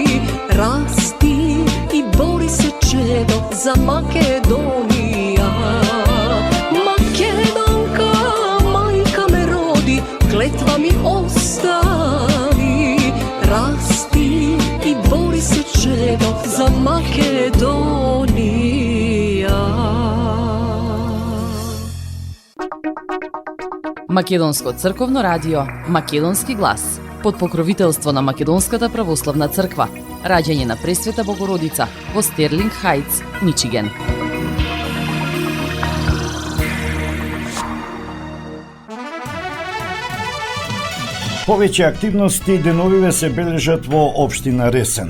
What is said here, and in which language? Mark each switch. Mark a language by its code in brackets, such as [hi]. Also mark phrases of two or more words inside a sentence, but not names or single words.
[mk] Расти и бори се чедо за Македонија. Македонка, мајка ме роди, клетва ми остави. Расти и бори се чедо за Македонија. Македонско црковно радио, Македонски глас, под покровителство на Македонската православна црква, раѓање на Пресвета Богородица во Стерлинг Хајтс, Мичиген. Повеќе активности деновиве се бележат во општина Ресен.